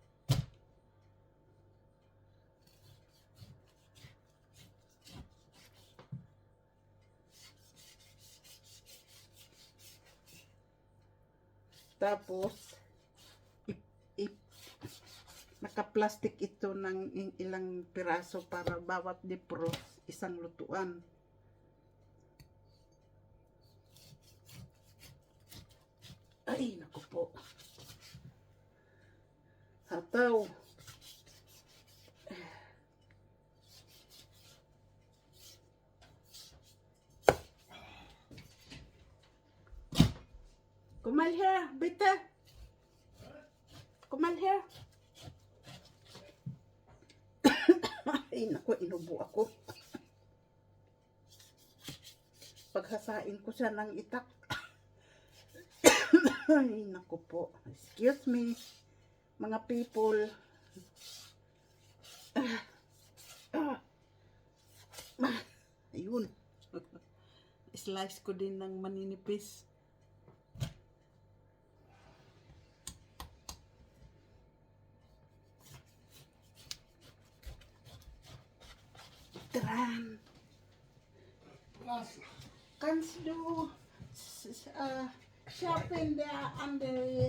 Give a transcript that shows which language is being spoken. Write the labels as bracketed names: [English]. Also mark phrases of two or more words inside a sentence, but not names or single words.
[Filipino] Tapos, naka-plastic ito ng ilang piraso para bawat defrost isang lutuan. Ay, naku po. Hataw. [English] Come on here, bitte. Come on here. [Filipino] Ay, naku, inubo ako. Paghasain ko siya ng itak. Ay, naku po. [English] Excuse me, [Filipino] mga people. Ayun. Slice ko din ng maninipis. Dran. [German] Kannst du sharpen der andere?